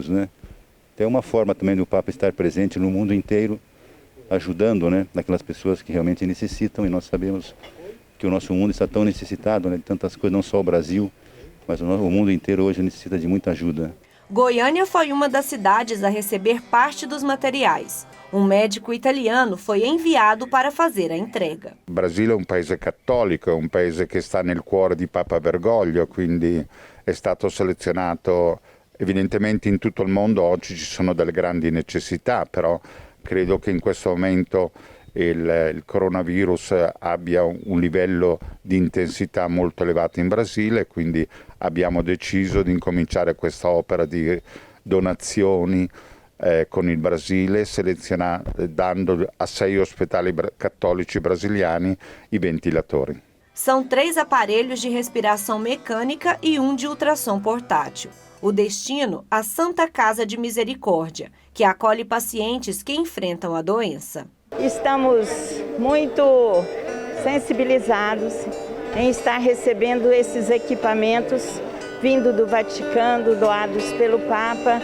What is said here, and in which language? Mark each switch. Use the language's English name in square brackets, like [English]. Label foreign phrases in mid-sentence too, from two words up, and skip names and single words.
[Portuguese] Então é uma forma também do Papa estar presente no mundo inteiro, ajudando aquelas pessoas que realmente necessitam, e nós sabemos que o nosso mundo está tão necessitado de tantas coisas, não só o Brasil, mas o mundo inteiro hoje necessita de muita ajuda. Goiânia foi uma das cidades a receber parte dos materiais. Um médico italiano foi enviado para fazer a entrega. O Brasil é um [Italian] paese cattolico, um paese che sta nel cuore di Papa Bergoglio, quindi è stato selezionato. Evidentemente in tutto il mondo oggi ci sono delle grandi necessità, però credo che in questo momento il coronavirus abbia un livello di intensità molto elevato in Brasile, quindi abbiamo deciso di incominciare questa opera di donazioni con il Brasile, dando a 6 ospedali cattolici brasiliani i ventilatori. [Portuguese] São 3 aparelhos de respiração mecânica e um de ultrassom portátil. O destino, a Santa Casa de Misericórdia, que acolhe pacientes que enfrentam a doença. Estamos muito sensibilizados em estar recebendo esses equipamentos vindo do Vaticano, doados pelo Papa.